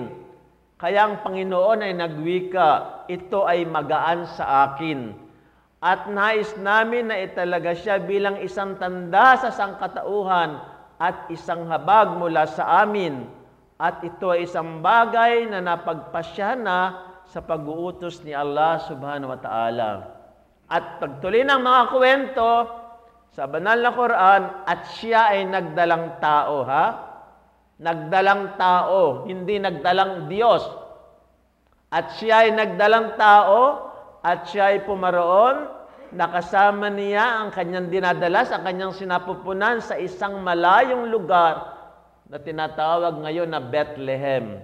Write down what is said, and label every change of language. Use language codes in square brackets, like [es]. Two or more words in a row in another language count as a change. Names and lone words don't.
[tl] Kaya ang Panginoon ay nagwika, ito ay magaan sa akin. At nais namin na italaga siya bilang isang tanda sa sangkatauhan at isang habag mula sa amin. At ito ay isang bagay na napagpasya na sa pag-uutos ni Allah [ar] سبحانه وتعالى. [tl] At pagtuloy ng mga kwento, sa banal na Quran, at siya ay nagdalang tao, ha? Nagdalang tao, hindi nagdalang Diyos. At siya ay nagdalang tao, at siya ay pumaroon, nakasama niya ang kanyang dinadala sa kanyang sinapupunan sa isang malayong lugar na tinatawag ngayon na Bethlehem.